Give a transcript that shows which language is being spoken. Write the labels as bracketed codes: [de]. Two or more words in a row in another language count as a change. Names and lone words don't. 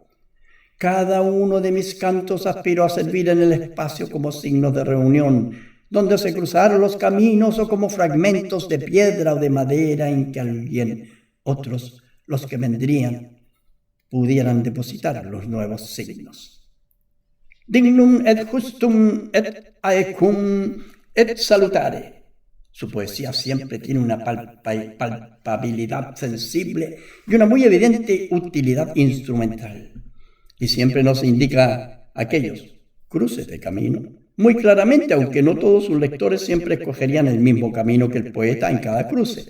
[es] Cada uno de mis cantos aspiró a servir en el espacio como signo de reunión, donde se cruzaron los caminos o como fragmentos de piedra o de madera en que alguien, otros, los que vendrían pudieran depositar los nuevos signos. [la] Dignum et justum et aecum et salutare. [es] Su poesía siempre tiene una palpabilidad sensible y una muy evidente utilidad instrumental. Y siempre nos indica aquellos cruces de camino muy claramente, aunque no todos sus lectores siempre escogerían el mismo camino que el poeta en cada cruce.